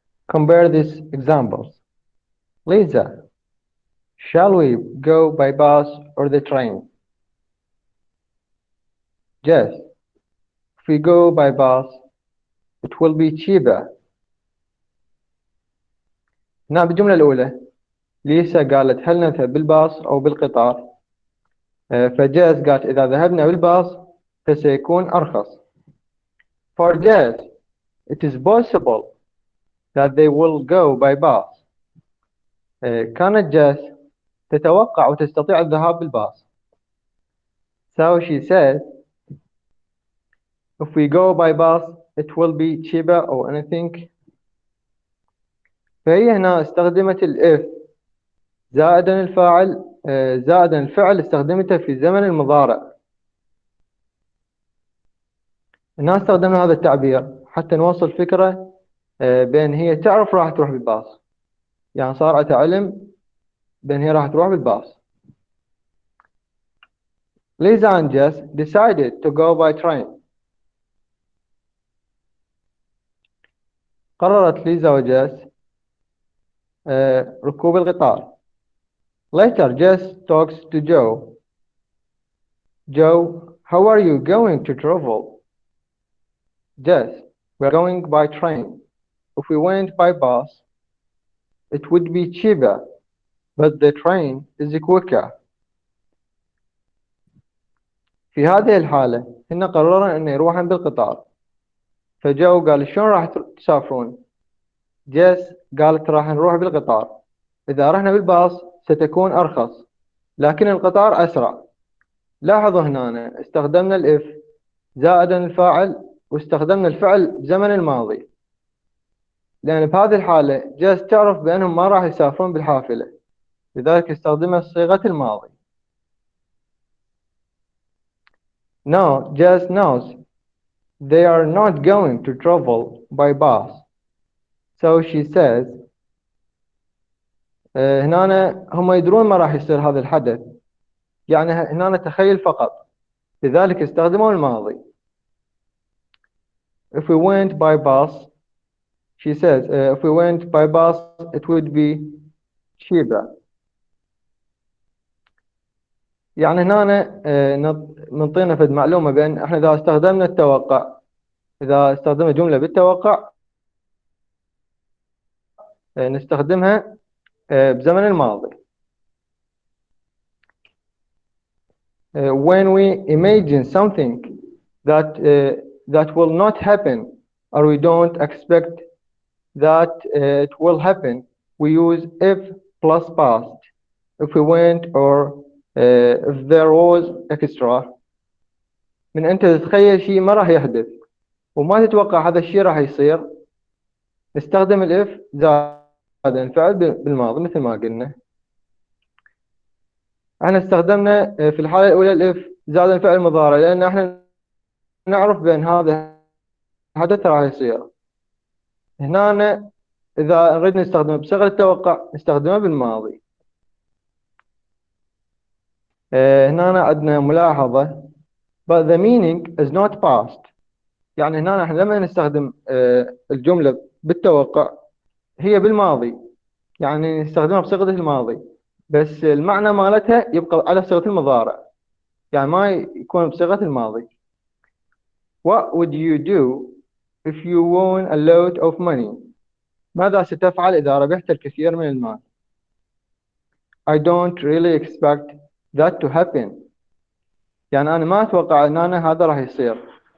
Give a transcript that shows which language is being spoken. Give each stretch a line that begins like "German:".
English: Compare these examples. Lisa, shall we go by bus or the train? Yes. If we go by bus, it will be cheaper.
Arabic: هنا بالجملة الأولى ليسا قالت هل نذهب بالباص أو بالقطار؟ فجاز قالت إذا ذهبنا بالباص فسيكون أرخص.
English: For Jazz, it is possible that they will go by bus.
Arabic: كانت جاز تتوقع وتستطيع الذهاب بالباص.
English: So she said, if we go by bus, it will be cheaper or anything.
Arabic: فهي هنا استخدمت الإف زائدا الفعل استخدمته في زمن المضارع. هنا استخدمنا هذا التعبير حتى نوصل فكرة بأن هي تعرف راح تروح بالباص. يعني صار عندها علم بأن هي راح تروح بالباص.
English: Lisa and Jess decided to go by train.
Arabic: قررت ليزا وجيس ركوب القطار.
English: Later, Jess talks to Joe. Joe, how are you going to travel? Jess, we're going by train. If we went by bus, it would be cheaper, but the train is quicker.
Arabic: في هذه الحالة هن قرروا أن يروحن بالقطار. فجو قال شلون راح تسافرون؟ جيس قالت راح نروح بالقطار. إذا رحنا بالباص ستكون أرخص، لكن القطار أسرع. لاحظوا هنا استخدمنا الإف زائدا الفاعل واستخدمنا الفعل بزمن الماضي، لأن بهذه الحالة جيس تعرف بأنهم ما راح يسافرون بالحافلة، لذلك استخدمت صيغة الماضي.
English: Now Jess knows they are not going to travel by bus, so she says
Arabic: هنا هم يدرون ما راح يصير هذا الحدث، يعني هنا تخيل فقط، لذلك استخدموا الماضي.
English: If we went by bus, she says if we went by bus it would be cheaper.
Arabic: يعني هنا نعطينا فد معلومة بأن احنا إذا استخدمنا التوقع، إذا استخدمنا جملة بالتوقع نستخدمها بزمن الماضي.
English: When we imagine something that will not happen or we don't expect that it will happen, we use if plus past. If we went or if there was extra.
Arabic: من أنت تتخيل شيء ما راح يحدث وما تتوقع هذا الشيء راح يصير، نستخدم الإف زائد الفعل بالماضي مثل ما قلنا. احنا استخدمنا في الحالة الأولى الإف زائد الفعل المضارع لأن احنا نعرف بأن هذا الحدث راح يصير. هنا إذا نريد نستخدمه بصيغة التوقع نستخدمه بالماضي. هنا عندنا ملاحظة
English: but the meaning is not past.
Arabic: يعني هنا احنا لما نستخدم الجملة بالتوقع هي بالماضي، يعني نستخدمها بصيغة الماضي بس المعنى مالتها يبقى على صيغة المضارع، يعني ما يكون بصيغة الماضي.
English: What would you do if you won a lot of money.
Arabic: ماذا ستفعل إذا ربحت الكثير من المال؟
English: I don't really expect that to happen.
Arabic: يعني أنا ما أتوقع أن هذا راح يصير.